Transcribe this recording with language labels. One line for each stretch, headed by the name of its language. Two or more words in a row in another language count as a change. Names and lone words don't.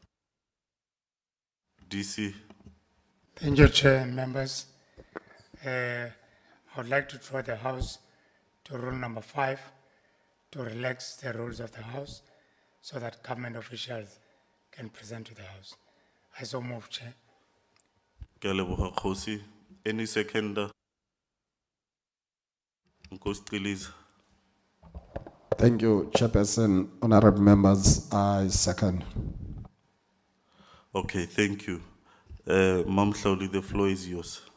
English: DC. Thank you, Chair and members. I would like to draw the House to rule number 5 to relax the rules of the House so that government officials can present to the House. I so move, Chair.
Tswana: Ke a leboga, Kgosi.
English: Any seconder? Nkosi Ciliza. Thank you, Chairperson. Honorable members, I second. Okay, thank you. Mam Hlauli, the floor is yours.